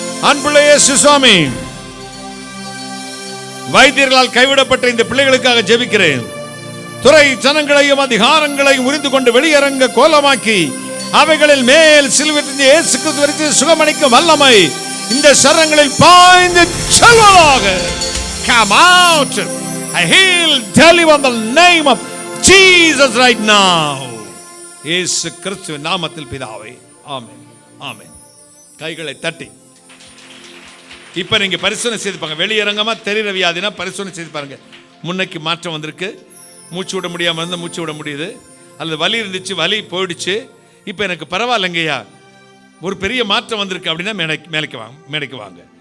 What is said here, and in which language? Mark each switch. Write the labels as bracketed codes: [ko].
[ta] அன்புள்ள இயேசு சுவாமி, வைத்தியர்களால் கைவிடப்பட்ட இந்த பிள்ளைகளுக்காக ஜெபிக்கிறேன். துறை ஜனங்களையும் அதிகாரங்களையும் உரிந்து கொண்டு வெளியரங்க கோலமாக்கி அவைகளில் மேல் சிலுவையில் இயேசு கிறிஸ்து சுகமளிக்கும் வல்லமை இந்த சரங்களில் பாய்ந்து செல்வதாக. [en] Come out. I heal, deliver in the name of Jesus right now. [ta] இயேசு கிறிஸ்துவின் நாமத்தில் பிதாவே, ஆமென், ஆமென். கைகளை தட்டி இப்ப நீங்க பரிசோதனை செய்து பாருங்க. வெளியரங்கமா தெரிகிற வியாதினா பரிசோதனை செய்து பாருங்க. முன்னைக்கு மாற்றம் வந்திருக்கு. மூச்சு விட முடியாமல் இருந்தால் மூச்சு விட முடியுது, அல்லது வலி இருந்துச்சு, வலி போயிடுச்சு, இப்போ எனக்கு பரவாயில்லைங்கய்யா, ஒரு பெரிய மாற்றம் வந்திருக்கு அப்படின்னா மேடைக்கு வாங்க.